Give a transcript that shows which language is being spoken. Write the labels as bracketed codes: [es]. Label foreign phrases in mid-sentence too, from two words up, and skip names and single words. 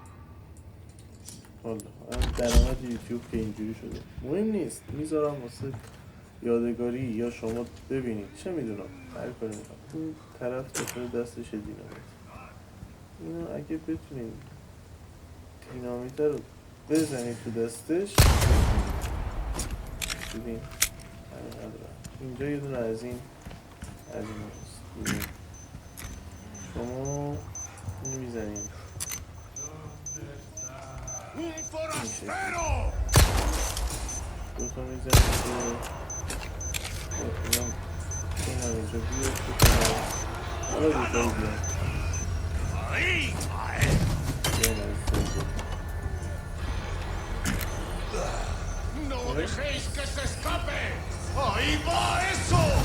[fa] والا درآمد یوتیوب که اینجوری شده مهم نیست میذارم واسه یادگاری یا شما ببینید چه میدونم هر کاری میکنم اون طرف بکنه دستش دینامیت اینو اگه بتونید دینامیت رو بزنید تو دستش ببین همین ندارم اینجا یه دونه از این هست شما اینو میزنید [es] ¡Un forastero! [fa] دوتا میزنید که این هم اینجا بیاد حالا دوتا بیاد [es] ¡Ahí! ¡No dejéis que se escape! ¡Ahí va eso!